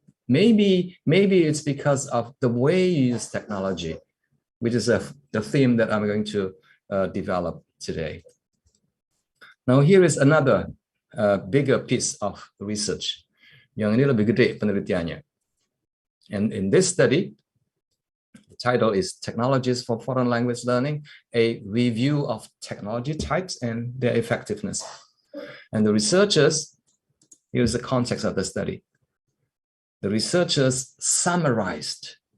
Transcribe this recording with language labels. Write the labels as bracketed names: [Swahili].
[English] Maybe it's because of the way you use technology, which is the theme that I'm going to develop today. Now here is another bigger piece of research. [Indonesian] Yang ini lebih gede penelitiannya. [English] And in this study, the title is Technologies for Foreign Language Learning, a review of technology types and their effectiveness. And the researchers, here's the context of the study. The researchers summarized.